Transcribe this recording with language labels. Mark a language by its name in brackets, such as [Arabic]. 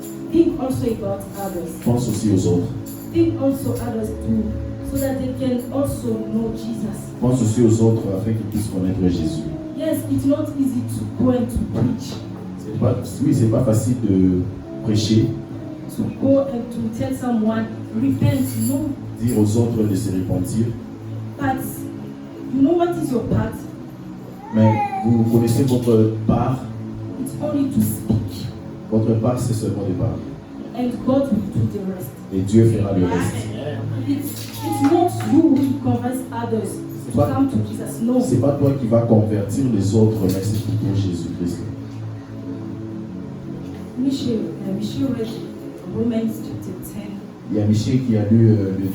[English] Think also about others. [French] Pense aussi aux autres. [English] Think also others too, so that they can also know Jesus. [French] Pense aussi aux autres afin qu'ils puissent connaître Jésus. [English] Yes, it's not easy to go and to preach, [French] C'est pas facile de prêcher, [English] to go and to tell someone, repent. No, [French] dire aux autres de se repentir, [English] but you know what is your part? [French] mais vous connaissez votre part. [English] It's only to speak, [French] Votre part, c'est seulement de parler. [English] and God will do the rest. [French] Et Dieu fera le reste. [English] It's not you who convince others to But- come to Jesus. No. [French] C'est pas toi qui vas convertir les autres, mais c'est plutôt Jésus-Christ. [English] Michel read Romans chapter 10. [French] Il y a Michel qui a lu le livre